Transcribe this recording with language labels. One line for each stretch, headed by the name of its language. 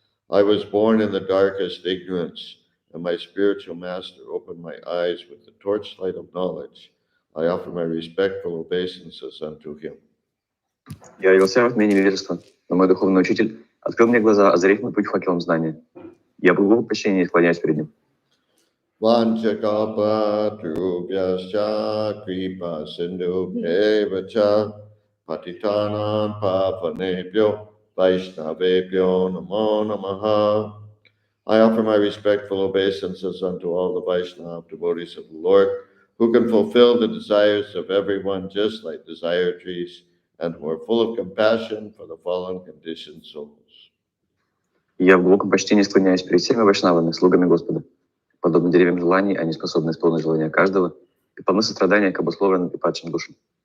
English: I was born in the darkest ignorance, and my spiritual master opened my eyes with the torchlight of knowledge. I offer my respectful obeisances unto him.
Russian: Я родился в тьме невежества, но мой духовный учитель открыл мне глаза, озарив мой путь факелом знания. Я был глубоко почтения и склоняюсь перед ним.
Sanskrit: Vanchakapatrubhyascha kripa sindhubhyevacha patitanam pavanebhyo vaishnavebhyo namo namaha.
English: I offer my respectful obeisances unto all the Vaishnava devotees of the Lord, who can fulfill the desires of everyone just like desire trees, and who are full of compassion for the fallen conditioned souls.
Russian: Я в глубоком почтении склоняюсь перед всеми вайшнавами, слугами Господа. Подобно деревьям желаний, они способны исполнить желания каждого и полны сострадания к обусловленным и падшим душам.